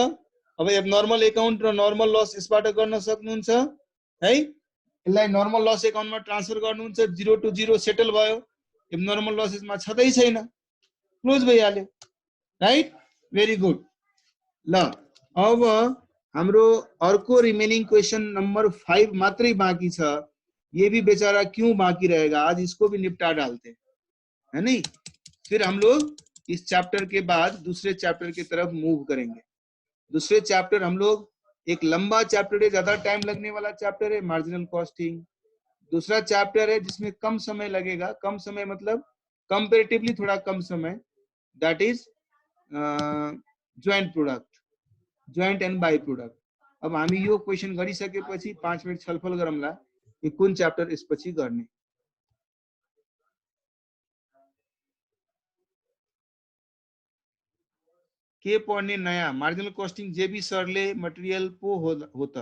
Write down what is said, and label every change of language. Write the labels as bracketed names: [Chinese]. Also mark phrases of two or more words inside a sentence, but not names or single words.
[Nepali] अब [English] abnormal account [Nepali] र [English] normal loss [Nepali] यसबाट गर्न सक्नुहुन्छ है। यसलाई [English] normal loss [Nepali] अकाउन्टमा ट्रान्सफर गर्नुहुन्छ, 0 to 0 सेटल भयो। [English] abnormal loss [Nepali] यसमा छदै छैन, क्लोज भइहाल्यो, राइट? [English] very good. [Nepali] ल अब हाम्रो अर्को [English] remaining question [Nepali] नंबर 5 मात्रै बाकी छ। [Hindi] ये भी बेचारा क्यों बाकी रहेगा, आज इसको भी निपटा डालते है नहीं? फिर हम लोग इस चैप्टर के बाद दूसरे चैप्टर की तरफ मूव करेंगे। दूसरे चैप्टर हम लोग एक लंबा चैप्टर है, ज्यादा टाइम लगने वाला चैप्टर है, [English] marginal costing. [Hindi] दूसरा चैप्टर है जिसमें कम समय लगेगा, कम समय मतलब कंपैरेटिवली थोड़ा कम समय, [English] that is joint product, joint and by product. [Nepali] अब हामी यो क्वेशन गरिसकेपछि 5 मिनट छलफल गरौँला कि कुन च्याप्टर यसपछि गर्ने। के पढ्ने नयाँ? [English] marginal costing [Nepali] जेबी सरले मटेरियल पो हो त?